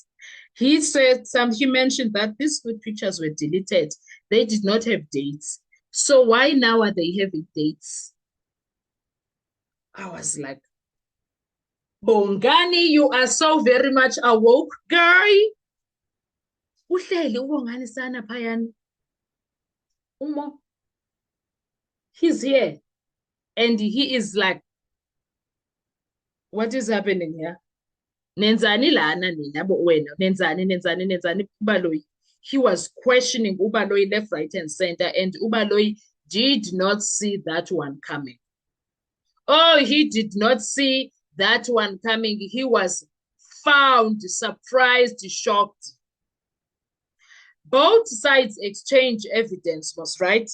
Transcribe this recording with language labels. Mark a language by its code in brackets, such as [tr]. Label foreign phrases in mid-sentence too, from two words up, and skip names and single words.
[en] He mentioned that these food pictures were deleted. They did not have dates. So why now are they having dates? I was like, Bongani, you are so very much awoke, girl. [zu] Uhleli ubongani sana phayani. [en] Umo, he's here. And he is like, what is happening here? [zu] Nenzani lana nina wena. Nenzani Ubaloyi. [en] He was questioning Ubaloyi left, right, and center, and Ubaloyi did not see that one coming. Oh, he did not see that one coming. He was found surprised, shocked. Both sides exchange evidence, was right?